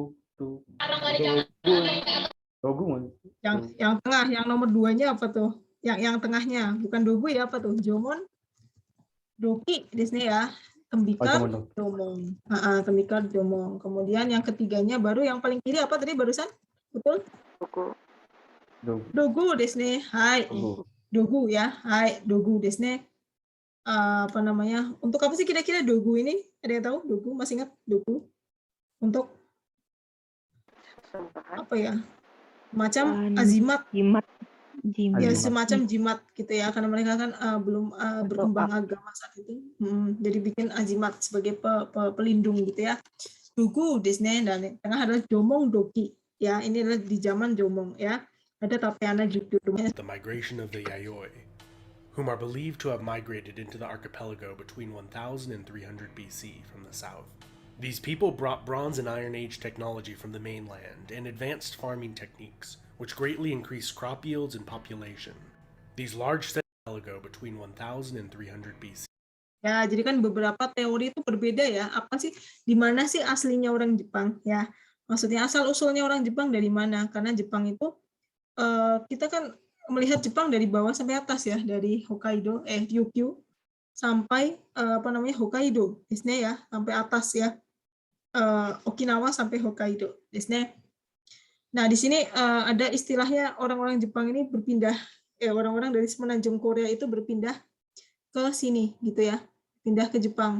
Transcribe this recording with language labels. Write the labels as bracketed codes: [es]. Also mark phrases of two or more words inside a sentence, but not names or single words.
[id] Yang tengah, yang nomor 2-nya apa tuh? Yang tengahnya, bukan Dogu ya, apa tuh? Jomon, Doki di sini ya. Tembikar, Jomong. Tembikar, Jomong. Kemudian yang ketiganya baru yang paling kiri apa tadi barusan? Betul? Dogu di sini. Hai. Dogu ya. Hai, Dogu di sini. Untuk apa sih kira-kira Dogu ini? Ada yang tahu? Dogu, masih ingat Dogu? Untuk apa ya? Macam azimat. Jimat. Ya, semacam jimat gitu ya, karena mereka kan belum berkembang agama saat itu. Jadi bikin azimat sebagai pelindung gitu ya. Dogu Disney, dan tengah adalah Jomong Doki. Ya, ini adalah di zaman Jomong ya. Ada Tatiana juga. [en] the migration of the Yayoi, whom are believed to have migrated into the archipelago between 1000 and 300 BC from the south. These people brought Bronze and Iron Age technology from the mainland and advanced farming techniques, which greatly increased crop yields and population. These large archipelago between 1000 and 300 BC. [id] Ya, jadi kan beberapa teori itu berbeda ya. Apa sih, di mana sih aslinya orang Jepang ya? Maksudnya asal-usulnya orang Jepang dari mana? Karena Jepang itu, kita kan melihat Jepang dari bawah sampai atas ya, dari Hokkaido, Ryukyu, sampai Hokkaido, ya, sampai atas ya, Okinawa sampai Hokkaido, Nah, di sini ada istilahnya orang-orang Jepang ini berpindah, orang-orang dari semenanjung Korea itu berpindah ke sini gitu ya, pindah ke Jepang.